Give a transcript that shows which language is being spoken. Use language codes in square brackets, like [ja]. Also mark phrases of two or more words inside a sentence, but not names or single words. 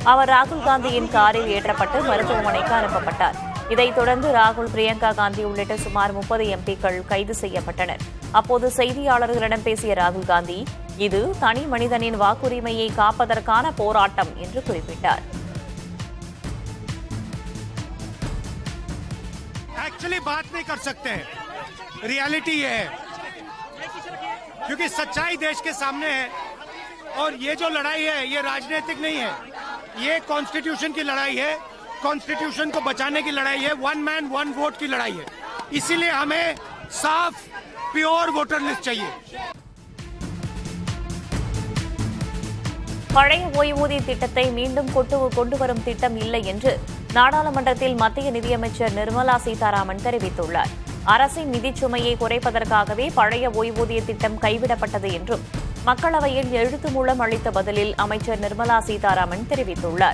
[ta] அவர் ராகுல் காந்தியின் காரில் ஏற்றப்பட்டு மருத்துவமனைக்கு அனுப்பப்பட்டார். இதைத் தொடர்ந்து ராகுல், பிரியங்கா காந்தி உள்ளிட்ட சுமார் 30 எம்பிக்கள் கைது செய்யப்பட்டனர். அப்போது செய்தியாளர்களிடம் பேசிய ராகுல் காந்தி, இது தனி மனிதனின் வாக்குரிமையை காப்பதற்கான போராட்டம் என்று குறிப்பிட்டார். [hi] एक्चुअली बात नहीं कर सकते, रियलिटी ये है क्योंकि सच्चाई देश के सामने है और ये जो लड़ाई है ये राजनीतिक नहीं है, ये कॉन्स्टिट्यूशन की लड़ाई है, कॉन्स्टिट्यूशन को बचाने की लड़ाई है, [en] one man one vote [hi] की लड़ाई है। इसीलिए हमें साफ [en] pure voter list [hi] चाहिए। [ta] பழைய ஓய்வூதிய திட்டத்தை மீண்டும் கொண்டு வரும் திட்டம் இல்லை என்று நாடாளுமன்றத்தில் மத்திய நிதியமைச்சர் நிர்மலா சீதாராமன் தெரிவித்துள்ளார். அரசின் நிதிச் சுமையை குறைப்பதற்காகவே பழைய ஓய்வூதிய திட்டம் கைவிடப்பட்டது என்றும் மக்களவையில் எழுத்து மூலம் அளித்த பதிலில் அமைச்சர் நிர்மலா சீதாராமன் தெரிவித்துள்ளார்.